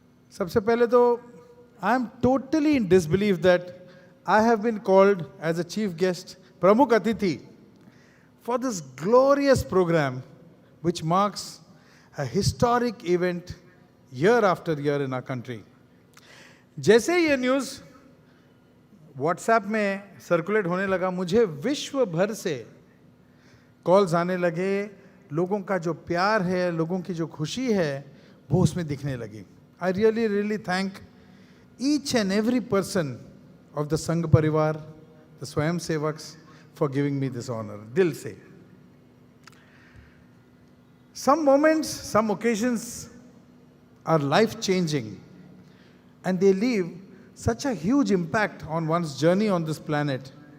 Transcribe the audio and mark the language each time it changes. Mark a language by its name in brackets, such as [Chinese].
[Hindi] सबसे पहले तो [English] I am totally in disbelief that I have been called as a chief guest, Pramukh Atithi, for this glorious program which marks a historic event year after year in our country. [Hindi] जैसे ये news WhatsApp में circulate होने लगा, मुझे विश्व भर से calls आने लगे। लोगों का जो प्यार है, लोगों की जो खुशी है, वो उसमें दिखने लगी। [English] I really thank each and every person of the Sangh Parivar, the Swayam Sevaks, for giving me this honor. [Hindi] Dil se. [English] Some moments, some occasions are life-changing and they leave such a huge impact on one's journey on this planet.